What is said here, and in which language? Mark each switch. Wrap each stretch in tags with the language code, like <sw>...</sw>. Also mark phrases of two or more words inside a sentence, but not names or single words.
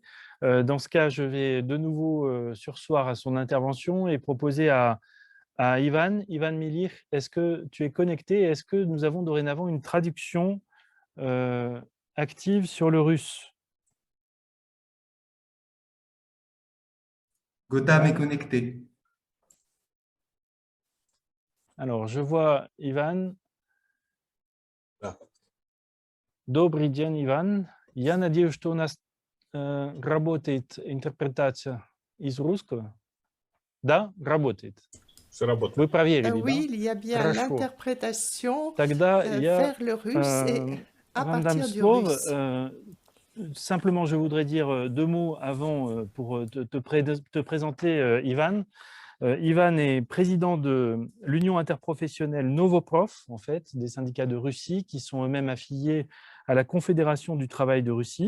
<fr>Dans ce cas, je vais de nouveau surseoir à son intervention et proposer à Ivan Milich, est-ce que tu es connecté? Est-ce que nous avons dorénavant une traduction active sur le russe? Gautam est connecté. Alors, je vois Ivan. Ah.</fr> <ru>Добрый день, Иван. Я надеюсь, что у нас работает интерпретация из русского. Да, работает. Все работает. Вы проверили,</ru> <fr>Oui,</fr> <ru>да?</ru> <fr>il y a bien</fr> <ru>Хорошо.</ru> <fr>l'interprétation</fr> <ru>Тогда я</ru> <fr>vers le russe et à</fr> <ru>вам дам</ru> <fr>partir du</fr> <ru>слово.</ru> <fr>russe. Simplement, je voudrais dire deux mots avant pour te présenter Ivan. Ivan est président de l'Union interprofessionnelle Novoprof, en fait, des syndicats de Russie qui sont eux-mêmes affiliés à la Confédération du travail de Russie.</fr>